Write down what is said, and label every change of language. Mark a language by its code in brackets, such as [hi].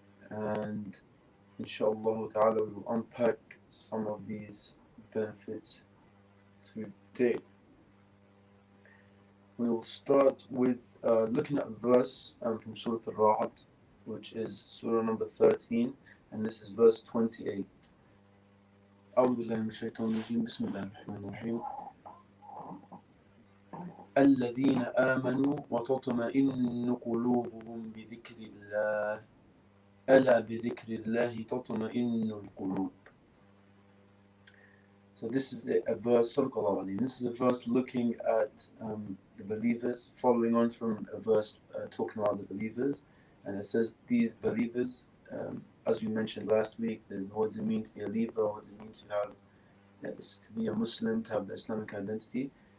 [en] And inshallah ta'ala, we will unpack some of these benefits today. We will start with looking at a verse from Surah Al-Ra'd, which is Surah number 13, and this is verse 28. [ar] أعوذ بالله من الشيطان الرجيم بسم الله الرحمن الرحيم الذين آمنوا وتطمئن قلوبهم بذكر الله ألا بذكر الله تطمئن القلوب. [en] So this is a verse, this is a verse looking at the believers, following on from a verse talking about the believers. And it says, these believers, as we mentioned last week, what does it mean to be a believer, what does it mean to have, to be a Muslim, to have the Islamic identity.